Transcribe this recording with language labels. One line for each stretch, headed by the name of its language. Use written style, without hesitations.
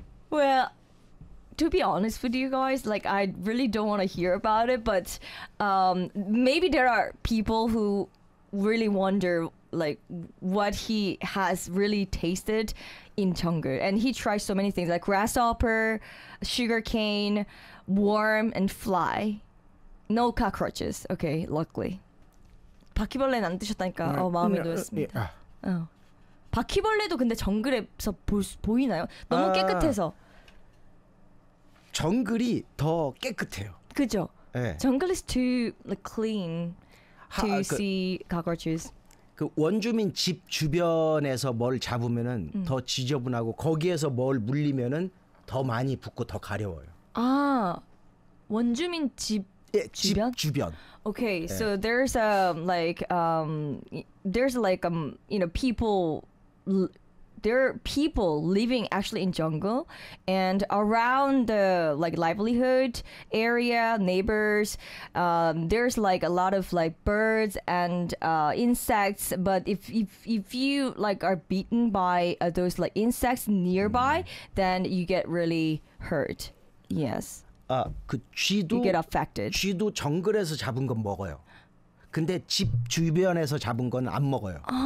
English: Well, to be honest with you guys, like I really don't want to hear about it, but maybe there are people who really wonder like what he has really tasted in jungle. And he tried so many things like grasshopper, sugarcane, worm, and fly. No cockroaches, okay, luckily.
Korean: 바퀴벌레는 안 드셨다니까 마음이 놓였습니다. 바퀴벌레도 근데 정글에서 보이나요? 너무 깨끗해서. 정글이 더 깨끗해요. 그죠? 네.
English: Jungle is too like, clean to see cockroaches.
Korean: 그 원주민 집 주변에서 뭘 잡으면 더 지저분하고 거기에서 뭘 물리면 더 많이 붓고 더 가려워요. 아, 원주민 집. 예, 집 주변.
English: Okay, yeah. So there's a like there's like you know people there are people living actually in jungle and around the like livelihood area, neighbors, there's like a lot of like birds and insects, but if you like are beaten by those like insects nearby, then you get really hurt. Yes.
Korean: 아, 그 쥐도 쥐도 정글에서 잡은 건 먹어요. 근데 집 주변에서 잡은 건 안 먹어요.